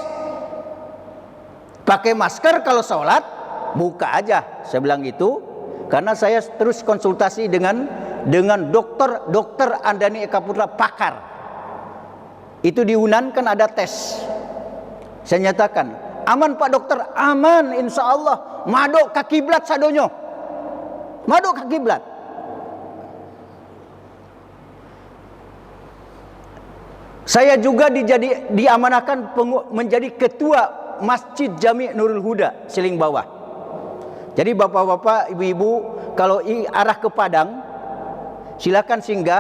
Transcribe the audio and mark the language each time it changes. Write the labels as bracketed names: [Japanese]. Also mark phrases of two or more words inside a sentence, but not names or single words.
[Indonesian] Pakai masker kalau sholat, buka aja. Saya bilang gitu karena saya terus konsultasi dengan dokter Andani Eka Putra, pakar. Itu di Unan kan ada tes. Saya nyatakan, aman Pak Dokter, aman [Arabic] insya Allah. [Minangkabau] Madok ka kiblat sadonyo. Madok ka kiblat. [Indonesian] Saya juga diamanahkan menjadi ketua Masjid Jami Nurul Huda Siling Bawah. Jadi bapak-bapak, ibu-ibu, kalau arah ke Padang, silakan singgah.